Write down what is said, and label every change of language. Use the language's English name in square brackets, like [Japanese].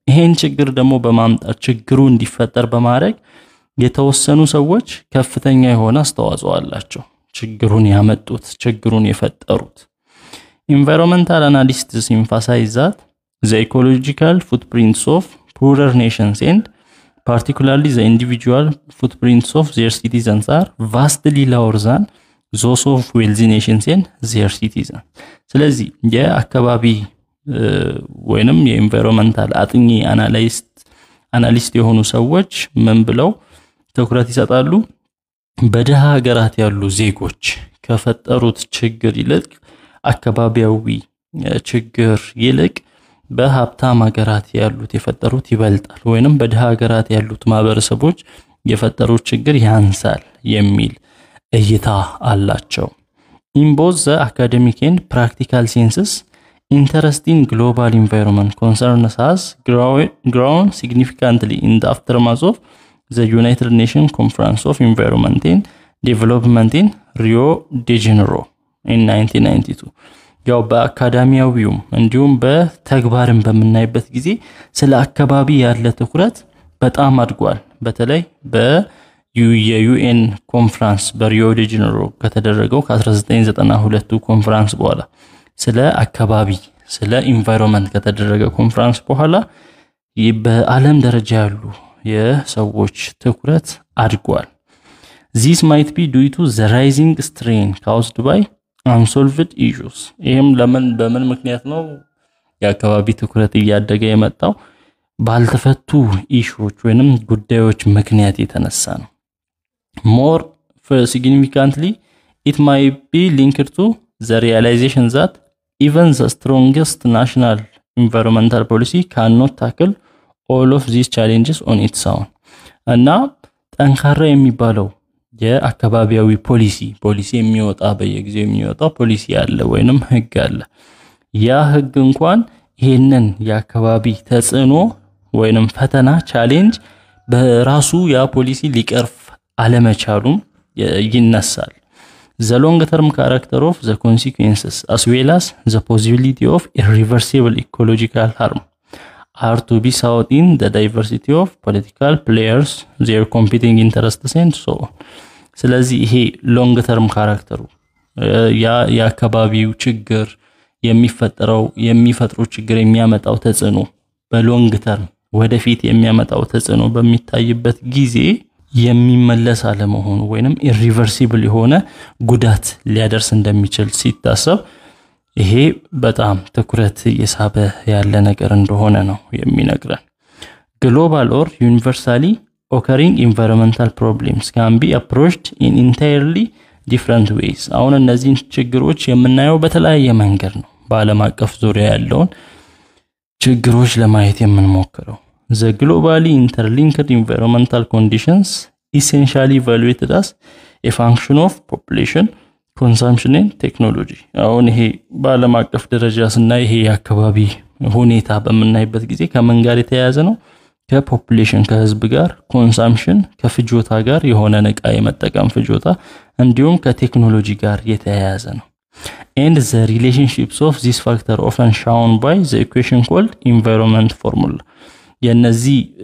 [Amharic] ይሄን ችግር ደግሞ በማምጣት ችግሩ እንዲፈጠር በማድረግ የተወሰኑ ሰዎች ከፍተኛ የሆነ አስተዋጽኦ አላቸው። ችግሩን ያመጡት ችግሩን የፈጠሩት. [English] Environmental analysts emphasize that the ecological footprints of poorer nations and particularly the individual footprints of their citizens are vastly lower than those of wealthy nations and their citizens. [Amharic] ስለዚህ የአካባቢ ወይንም የኢንቫይሮንመንታል አጥኚ አናሊስት የሆኑ ሰዎች ምን ብለው ትኩረት ይሰጣሉ? በደሃ ሀገራት ያሉ ዜጎች ከፈጠሩት ችግር ይልቅ አካባቢያዊ ችግር ይልቅ በሀብታም ሀገራት ያሉት የፈጠሩት ይበልጣል ወይንም በደሃ ሀገራት ያሉት ማህበረሰቦች የፈጠሩት ችግር ያንሳል የሚል እይታ አላቸው. [English] In both the academic and practical senses, interest in global environment concerns has grown significantly in the aftermath of the United Nations Conference of Environment and Development in Rio de Janeiro in 1992. [Amharic] ያው በአካዳሚያዊውም እንዲሁም በተግባርም በመናይበት ጊዜ ስለ አካባቢ ያለ ትኩረት በጣም አድጓል። በተለይ በዩኤን ኮንፈረንስ በሪዮ ዲ ጄኔሮ ከተደረገው ከ1992 ኮንፈረንስ በኋላ ስለ አካባቢ ስለ ኢንቫይሮንመንት ከተደረገ ኮንፈረንስ በኋላ በዓለም ደረጃ ያሉ የሰዎች ትኩረት አድጓል. [English] This might be due to the rising strain caused by unsolved issues. [Amharic] ይሄም በምን ምክንያት ነው የአካባቢ ትኩረት እያደገ የመጣው? ባልተፈቱ ኢሹዎች ወይንም ጉዳዮች ምክንያት የተነሳ ነው. [English] More significantly, it might be linked to the realization that even the strongest national environmental policy cannot tackle all of these challenges on its own. [Amharic] እና ጠንካራ የሚባለው የአካባቢያዊ ፖሊሲ የሚወጣ በየጊዜው የሚወጣ ፖሊሲ አለ ወይንም ህግ አለ። ያ ህግ እንኳን ይሄንን የአካባቢ ተጽዕኖ ወይንም ፈተና ቻሌንጅ በራሱ ያ ፖሊሲ ሊቀርፍ አለመቻሉም ይነሳል. [English] The long term character of the consequences as well as the possibility of irreversible ecological harm are to be sought in the diversity of political players, their competing interests and so on. [Amharic] ስለዚህ ይሄ ሎንግ ተርም ካራክተሩ የአካባቢው ችግር የሚፈጥረው ችግር የሚያመጣው ተጽዕኖ በሎንግ ተርም ወደፊት የሚያመጣው ተጽዕኖ በሚታይበት ጊዜ የሚመለስ አለመሆኑ ወይንም ኢሪቨርሲብል የሆነ ጉዳት ሊያደርስ እንደሚችል ሲታሰብ ይሄ በጣም ትኩረት የሳበ ያለ ነገር እንደሆነ ነው የሚነግረን. [English] Global or universally occurring environmental problems can be approached in entirely different ways. [Amharic] አሁን እነዚህን ችግሮች የምናየው በተለያየ መንገድ ነው በዓለም አቀፍ ዙሪያ ያለውን ችግሮች ለማየት የምንሞክረው. [English] The globally interlinked environmental conditions essentially evaluated as a function of population, ኮንሰምፕሽን ኤንድ ቴክኖሎጂ [Amharic] አሁን ይሄ በዓለም አቀፍ ደረጃ ስናይ ይሄ የአካባቢ ሁኔታ በመናይበት ጊዜ ከምን ጋር የተያያዘ ነው ከፖፑሌሽን ከህዝብ ጋር ኮንሰምፕሽን ከፍጆታ ጋር የሆነ ነቃ የመጠቀም ፍጆታ እንዲሁም ከቴክኖሎጂ ጋር የተያያዘ ነው [English] and the relationships of this factor often shown by the equation called environment formula [Amharic] የነዚህ